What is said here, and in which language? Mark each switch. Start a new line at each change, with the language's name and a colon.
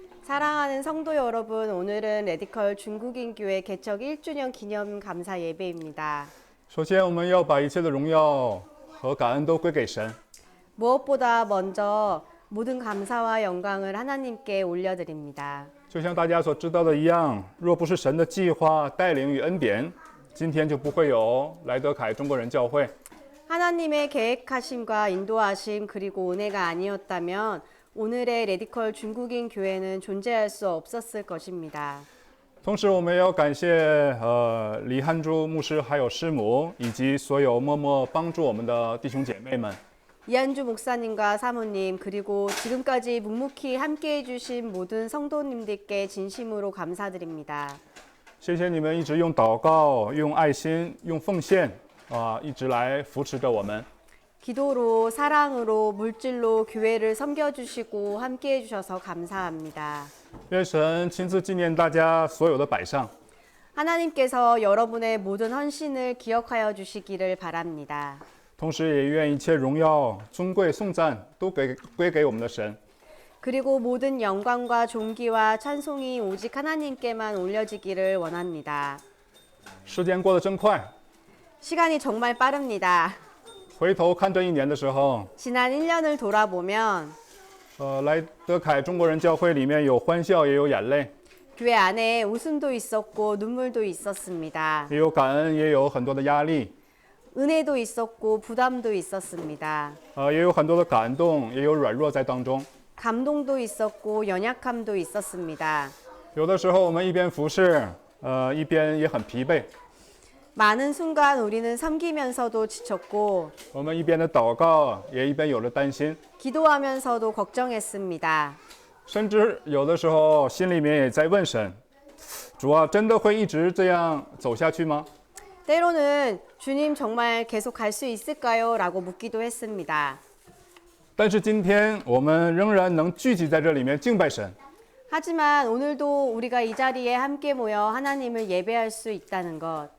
Korean: 사랑하는 성도 여러분, 오늘은 레디컬 중국인 교회 개척 1주년 기념 감사 예배입니다.
Chinese: 首先，我们要把一切的荣耀和感恩都归给神。
Korean: 무엇보다 먼저 모든 감사와 영광을 하나님께 올려드립니다.
Chinese: 就像大家所知道的一样，若不是神的计划、带领与恩典，今天就不会有莱德凯中国人教会。
Korean: 하나님의 계획하심과 인도하심 그리고 은혜가 아니었다면 오늘의 레디컬 중국인 교회는 존재할 수 없었을 것입니다.
Chinese: 同时，我们也要感谢李汉珠牧师还有师母，以及所有默默帮助我们的弟兄姐妹们。
Korean: 이한주 목사님과 사모님 그리고 지금까지 묵묵히 함께해 주신 모든 성도님들께 진심으로 감사드립니다.
Chinese: 谢谢你们一直用祷告、用爱心、用奉献一直来扶持着我们。
Korean: 기도로 사랑으로 물질로 교회를 섬겨주시고 함께해 주셔서 감사합니다.
Chinese: 愿神亲自纪念大家所有的摆上。
Korean: 하나님께서 여러분의 모든 헌신을 기억하여 주시기를 바랍니다.
Chinese: 同时也愿一切荣耀、尊贵、颂赞都归给我们的神。
Korean: 그리고 모든 영광과 존귀와 찬송이 오직 하나님께만 올려지기를 원합니다.
Chinese: 时间过得真快，
Korean: 시간이 정말 빠릅니다.
Chinese: 回头看这一年的时候，
Korean: 지난 1년을 돌아보면
Chinese: 莱德凯中国人教会里面有欢笑，也有眼泪，
Korean: 교회 안에 웃음도 있었고 눈물도 있었습니다.
Chinese: 也有感恩，也有很多的压力，
Korean: 은혜도 있었고 부담도 있었습니다.
Chinese: 也有很多的感动，也有软弱在当中。
Korean: 감동도 있었고 연약함도 있었습니다.
Chinese: 有的时候我们一边服侍，一边也很疲惫。
Korean: 많은 순간 우리는 섬기면서도 지쳤고
Chinese: 我们一边的祷告，也一边有着担心，
Korean: 기도하면서도 걱정했습니다.
Chinese: 甚至有的时候心里面也在问神：主啊，真的会一直这样走下去吗？
Korean: 때로는 주님 정말 계속 갈 수 있을까요? 라고 묻기도 했습니다.
Chinese: 但是今天我们仍然能聚集在这里面敬拜神，
Korean: 하지만 오늘도 우리가 이 자리에 함께 모여 하나님을 예배할 수 있다는 것,